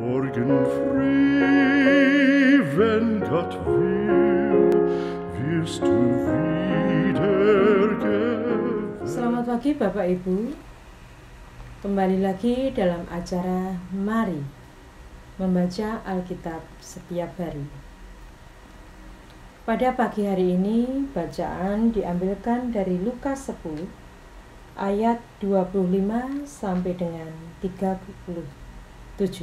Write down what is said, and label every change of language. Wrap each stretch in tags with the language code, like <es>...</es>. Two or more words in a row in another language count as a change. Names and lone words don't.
<de>morgen früh, wenn Gott will, wirst du wiedergeweckt.</de> <id>Selamat pagi Bapak Ibu. Kembali lagi dalam acara Mari membaca Alkitab setiap hari. Pada pagi hari ini bacaan diambilkan dari Lukas 10 ayat 25 sampai dengan 37.</id>